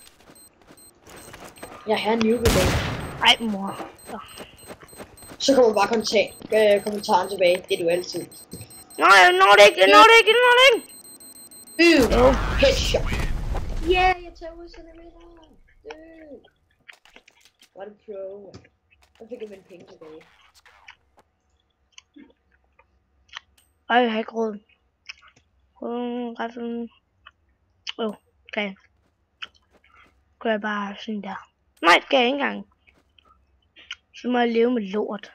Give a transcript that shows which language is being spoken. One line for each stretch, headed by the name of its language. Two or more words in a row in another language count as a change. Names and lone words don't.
Danish: Jeg har en newbie. Ej, mor. Så kommer bare kommentaren tilbage. Det er du altid. Nej, jeg når det ikke. Headshot. Yeah, jeg tager ud centimeter.
English: What a pro.
Danish: Så fik jeg mine penge tilbage. Jeg har ikke råd. Okay. Gør jeg bare sådan der. Nej, det kan jeg ikke engang. Så må jeg leve med lort.